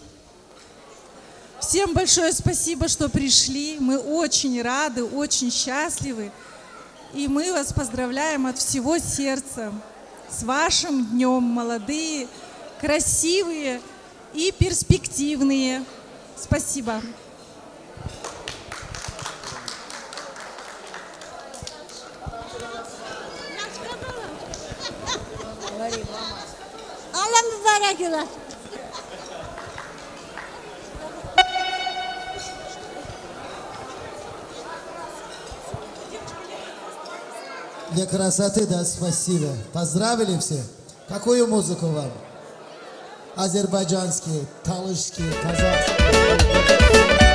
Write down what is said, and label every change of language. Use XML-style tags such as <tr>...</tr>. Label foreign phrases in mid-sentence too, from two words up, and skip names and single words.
<ru>Всем большое спасибо, что пришли. Мы очень рады, очень счастливы. И мы вас поздравляем от всего сердца с вашим днем, молодые, красивые и перспективные. Спасибо.</ru> <az>Allah mübarek olasın.</az> <ru>Для красоты, да, спасибо. Поздравили все. Какую музыку вам? Азербайджанский, талышский, казахский.</ru>